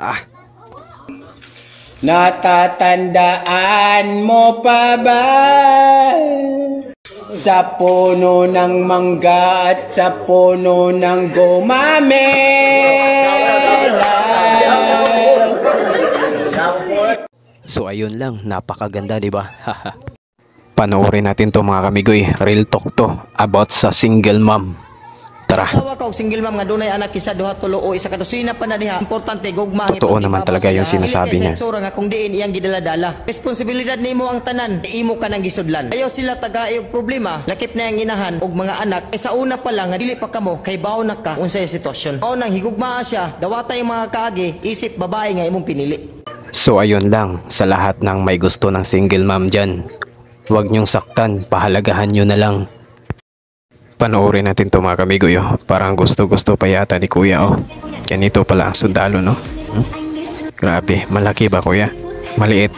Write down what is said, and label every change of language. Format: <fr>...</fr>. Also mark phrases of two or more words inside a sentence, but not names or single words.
<tl>Natatandaan mo pa ba sa puno ng mangga at sa puno ng gumamela? So ayun lang, napakaganda, di ba? Panoorin natin to mga kamigoy.</tl> <en>Real talk</en> <tl>to about sa</tl> <en>single mom.</en> <tl>Tara.</tl> <ceb>Asawa ka og</ceb> <en>single mom</en> <ceb>nga dunay anak isa duha tulo o isa ka dosina pa na diha. Importante gugma ang</ceb> <tl>totoo naman talaga yung sinasabi niya.</tl> <ceb>Sensura nga kung diin iyang gidala-dala. Responsibilidad nimo ang tanan, imo ka nang gisudlan. Ayo sila tagaay og problema, lakip na yang inahan og mga anak. Sa una pa lang nga dili pa kamo kay bawo na ka unsay sitwasyon. Mao nang higugmaa siya, dawatay mga kaagi, isip babae nga imong pinili.</ceb> <tl>So ayun lang, sa lahat ng may gusto ng</tl> <en>single mom</en> <tl>dyan, huwag niyong saktan, pahalagahan niyo na lang. Panoorin natin to mga kamigoy, oh. Parang gusto-gusto pa yata ni Kuya, oh. Ganito pala ang sundalo, no? Grabe, malaki ba Kuya? Maliit?</tl>